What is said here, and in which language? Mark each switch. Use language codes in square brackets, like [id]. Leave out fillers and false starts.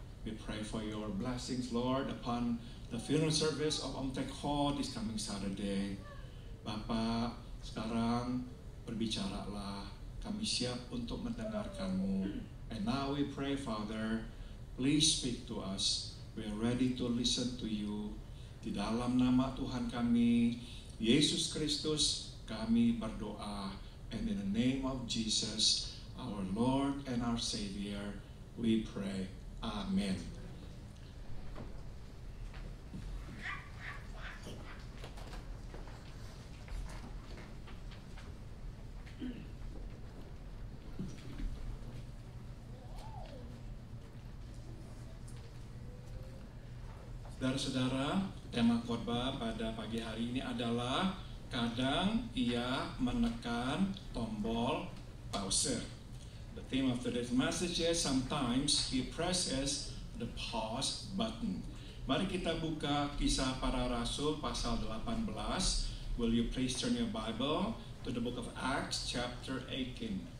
[en] We pray for your blessings, Lord, upon the funeral service of Om Teko this coming Saturday. [id] Bapak, sekarang berbicaralah. Kami siap untuk mendengarkan-Mu. [en] And now we pray, Father, please speak to us. We are ready to listen to you. [id] Di dalam nama Tuhan kami, Yesus Kristus, kami berdoa, [en] and in the name of Jesus, our Lord and our Savior, we pray. Amen. [id] Saudara-saudara, tema khotbah pada pagi hari ini adalah kadang ia menekan tombol pause. [en] The theme of today's message is sometimes he presses the pause button. [id] Mari kita buka Kisah Para Rasul pasal 18. [en] Will you please turn your Bible to the book of Acts chapter 18.